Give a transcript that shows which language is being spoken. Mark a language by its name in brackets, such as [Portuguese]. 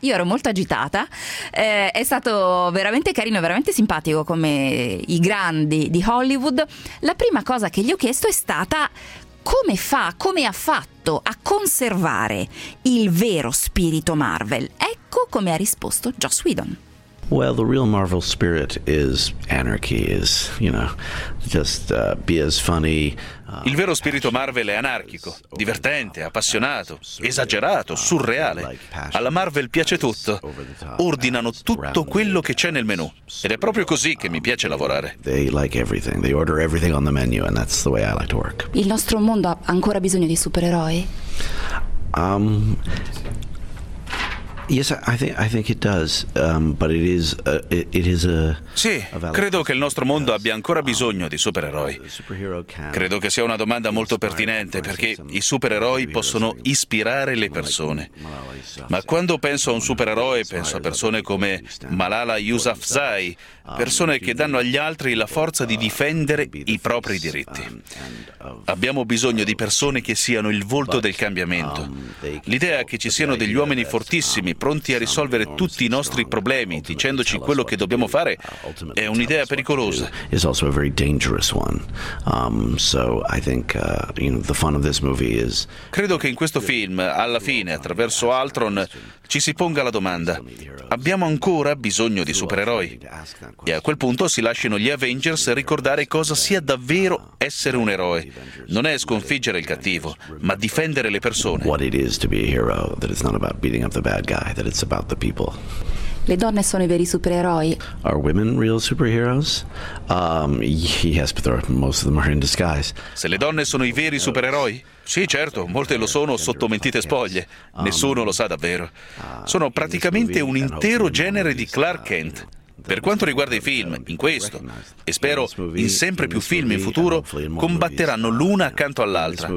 [Italian] Io ero molto agitata, è stato veramente carino, veramente simpatico come i grandi di Hollywood. La prima cosa che gli ho chiesto è stata: come fa, come ha fatto a conservare il vero spirito Marvel? Ecco come ha risposto Joss Whedon. [English] Well, the real Marvel spirit is anarchy, is, you know, just be as funny. [Italian] Il vero spirito Marvel è anarchico, divertente, appassionato, esagerato, surreale. Alla Marvel piace tutto. Ordinano tutto quello che c'è nel menù. Ed è proprio così che mi piace lavorare. [English] They like everything. They order everything on the menu, and that's the way I like to work. [Italian] Il nostro mondo ha ancora bisogno di supereroi? [English] Yes, I think it does, but it is a [Italian] sì, credo che il nostro mondo abbia ancora bisogno di supereroi. Credo che sia una domanda molto pertinente, perché i supereroi possono ispirare le persone. Ma quando penso a un supereroe, penso a persone come Malala Yousafzai, persone che danno agli altri la forza di difendere i propri diritti. Abbiamo bisogno di persone che siano il volto del cambiamento. L'idea che ci siano degli uomini fortissimi, pronti a risolvere tutti i nostri problemi, dicendoci quello che dobbiamo fare, è un'idea pericolosa. [English] Is also a very dangerous one. So I think the fun of this movie is. [Italian] Credo che in questo film, alla fine, attraverso Ultron, ci si ponga la domanda: abbiamo ancora bisogno di supereroi? E a quel punto si lasciano gli Avengers ricordare cosa sia davvero essere un eroe. Non è sconfiggere il cattivo, ma difendere le persone. [English] What it is to be a hero, that it's not about beating up the bad guy, that it's about the people. [Italian] Le donne sono i veri supereroi? [English] Are women real superheroes? Yes, but most of them are in disguise. [Italian] Se le donne sono i veri supereroi? Sì, certo, molte lo sono sotto mentite spoglie. Nessuno lo sa davvero. Sono praticamente un intero genere di Clark Kent. Per quanto riguarda i film, in questo, e spero in sempre più film in futuro, combatteranno l'una accanto all'altra.